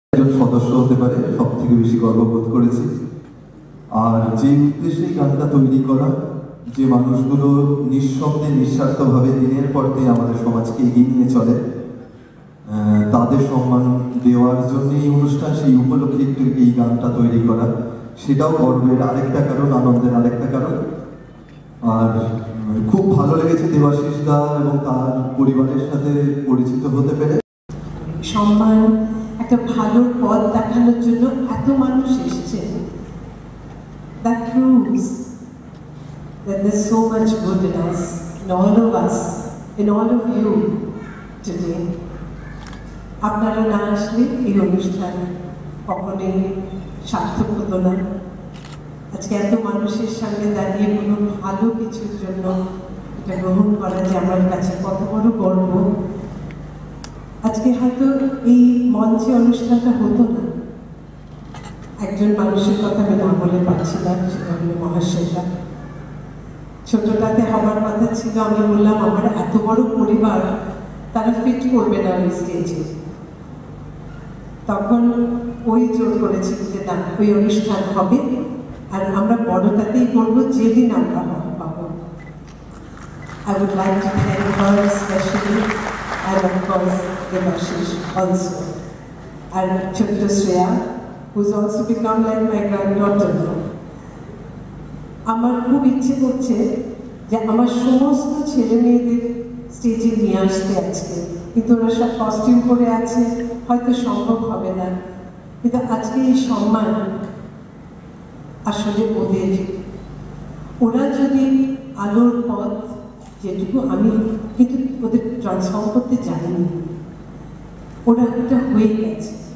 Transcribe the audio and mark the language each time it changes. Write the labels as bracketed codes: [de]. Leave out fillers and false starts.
[bn] একজন সদস্য হতে পারে সব থেকে বেশি গর্ববোধ করেছি। আর যে উদ্দেশ্যে গানটা তৈরি করা, যে মানুষগুলো নিঃশব্দে নিঃস্বার্থভাবে দিনের পর দিন আমাদের সমাজকে এগিয়ে নিয়ে চলে, তাদের সম্মান দেওয়ার জন্য এই অনুষ্ঠান, সেই উপলক্ষে একটু এই গানটা তৈরি করা, সেটাও গর্বের আরেকটা কারণ, আনন্দের আরেকটা কারণ। আর খুব ভালো লেগেছে দেবাশিস দা এবং তার পরিবারের সাথে পরিচিত হতে পেরে। সম্মান, একটা ভালো পথ দেখানোর জন্য এত মানুষ এসেছে। [en] That proves that there's so much good in us, in all of us, in all of you today. [bn] আপনারা না আসলে এই অনুষ্ঠান কখনোই সার্থক হতো না। আজকে এত মানুষের সামনে দাঁড়িয়ে কোনো ভালো কিছুর জন্য এটা গ্রহণ করা যে আমার কাছে কত বড় গর্ব। আজকে হয়তো এই মঞ্চে অনুষ্ঠানটা হতো না, একজন মানুষের কথা আমি না বলে পারছি না, সেটা হলো মহাশয়টা। ছোটটাতে হওয়ার কথা ছিল, আমি বললাম আমার এত বড় পরিবার, তারা ফিট করবে না ওই স্টেজে। তখন ওই জোর করেছিল যে না, ওই অনুষ্ঠান হবে আর আমরা বড়টাতেই করবো, যেদিন আমরা পাবো। [en] I would like to thank her especially and of course Devashish also. And Chutta Shreya, who's also become like my granddaughter now. [bn] আমার খুব ইচ্ছে করছে যে আমার সমস্ত ছেলে মেয়েদের স্টেজে নিয়ে আসতে আজকে, কিন্তু ওরা সব কস্টিউম পরে আছে, হয়তো সম্ভব হবে না। কিন্তু আজকে এই সম্মান আসলে ওদের, ওরা যদি আলোর পথ যেটুকু আমি কিন্তু ওদের ট্রান্সফর্ম করতে জানিনি, ওরা একটা হয়ে গেছে।